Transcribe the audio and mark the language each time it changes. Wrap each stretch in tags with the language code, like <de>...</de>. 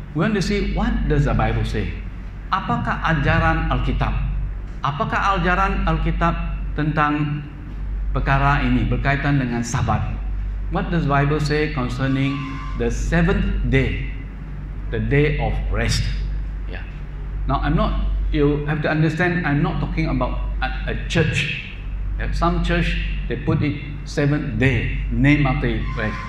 <en>We want to see what does the Bible say.</en> <ms>Apakah ajaran Alkitab? Apakah ajaran Alkitab tentang perkara ini berkaitan dengan Sabat?</ms> <en>What does the Bible say concerning the seventh day, the day of rest? Yeah. Now you have to understand, I'm not talking about a church. Yeah, some church they put it seventh day, name after it, right?</en>